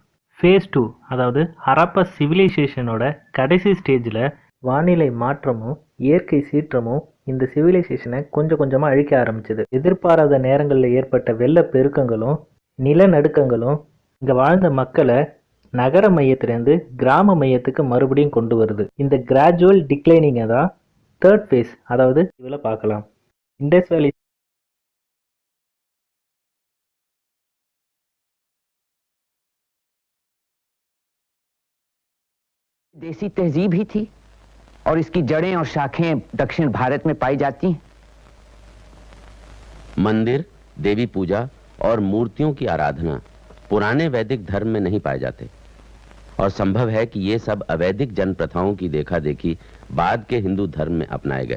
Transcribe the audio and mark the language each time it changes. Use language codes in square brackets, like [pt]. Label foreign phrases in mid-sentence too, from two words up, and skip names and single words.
[ta] ஃபேஸ் 2, அதாவது ஹரப்பா சிவிலைசேஷனோட கடைசி ஸ்டேஜில் வானிலை மாற்றமும் இயற்கை சீற்றமும் இந்த சிவிலைசேஷனை கொஞ்சம் கொஞ்சமாக அழிக்க ஆரம்பிச்சது. எதிர்பாராத நேரங்களில் ஏற்பட்ட வெள்ளப்பெருக்கங்களும் நிலநடுக்கங்களும் இங்கே வாழ்ந்த மக்களை நகர மையத்திலேருந்து கிராம மையத்துக்கு மறுபடியும் கொண்டு வருது. இந்த [en] gradual declining [ta] தான் 3rd ஃபேஸ், அதாவது இதில் பார்க்கலாம். இண்டஸ் வேலி [hi] देसी तहजीब ही थी और इसकी जड़ें और शाखें दक्षिण भारत में पाई जाती हैं। मंदिर, देवी पूजा और मूर्तियों की आराधना पुराने वैदिक धर्म में नहीं पाए जाते और संभव है कि ये सब अवैदिक जन प्रथाओं की देखा देखी बाद के हिंदू धर्म में अपनाए गए।